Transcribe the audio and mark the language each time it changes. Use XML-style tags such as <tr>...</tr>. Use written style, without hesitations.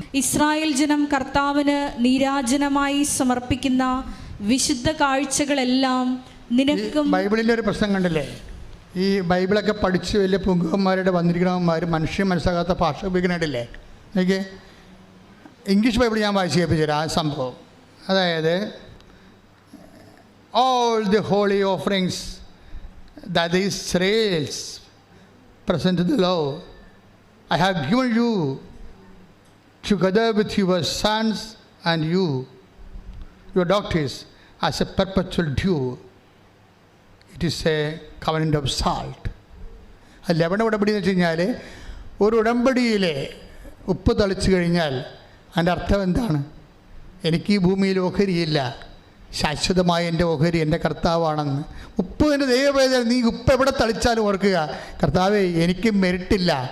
<ml>Israel ജനം കർത്താവിന് നീരാജനമായി സമർപ്പിക്കുന്ന വിശുദ്ധ കാഴ്ചകളെല്ലാം നിനക്കും. ബൈബിളിൻ്റെ ഒരു പ്രശ്നം കണ്ടില്ലേ? ഈ ബൈബിളൊക്കെ പഠിച്ച് വലിയ പുങ്കന്മാരുടെ വന്നിരിക്കണവന്മാർ മനുഷ്യൻ മനസ്സിലാകാത്ത ഭാഷ ഉപയോഗിക്കണില്ലേ? എനിക്ക് ഇംഗ്ലീഷ് ബൈബിൾ ഞാൻ വായിച്ച് കേൾപ്പിച്ചു തരാം ആ സംഭവം. അതായത്</ml> <en>all the holy offerings that the Israelites present to the Lord, I have given you together with your sons and your daughters as a perpetual due. It is a covenant of salt.</en> <ml>ആ ലവണ ഉടമ്പടി എന്ന് വെച്ച് കഴിഞ്ഞാൽ ഒരു ഉടമ്പടിയിൽ ഉപ്പ് തളിച്ചു കഴിഞ്ഞാൽ അതിൻ്റെ അർത്ഥം എന്താണ്? എനിക്ക് ഈ ഭൂമിയിൽ ഓഹരിയില്ല, ശാശ്വതമായ എൻ്റെ ഓഹരി എൻ്റെ കർത്താവാണെന്ന്. ഉപ്പ് എൻ്റെ ദൈവവേദന. നീ ഉപ്പ് എവിടെ തളിച്ചാലും ഓർക്കുക, കർത്താവേ എനിക്ക് മെരിട്ടില്ല.</ml>